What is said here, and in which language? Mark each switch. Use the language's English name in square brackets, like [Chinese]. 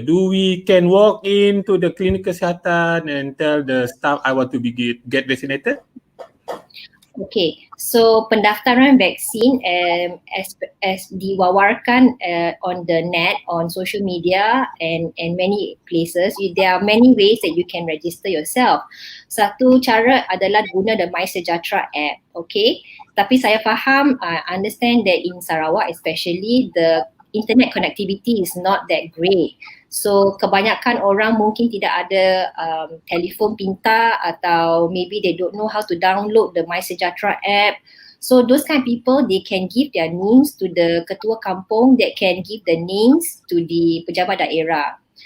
[English] Do we can walk into the klinik kesihatan and tell the staff I want to get vaccinated? Okay, so [Malay] pendaftaran vaksin [English] as [Malay] diwawarkan [English] on the net, on social media and many places, there are many ways that you can register yourself. [Malay] Satu cara adalah guna the My Sejahtera app, okay? Tapi saya faham, [English] understand that in Sarawak especially, the internet connectivity is not that great. So [Malay] kebanyakan orang mungkin tidak ada telefon pintar atau [English] maybe they don't know how to download the My Sejahtera app. So those kind of people, they can give their names to the ketua kampung that can give the names to the pejabat daerah.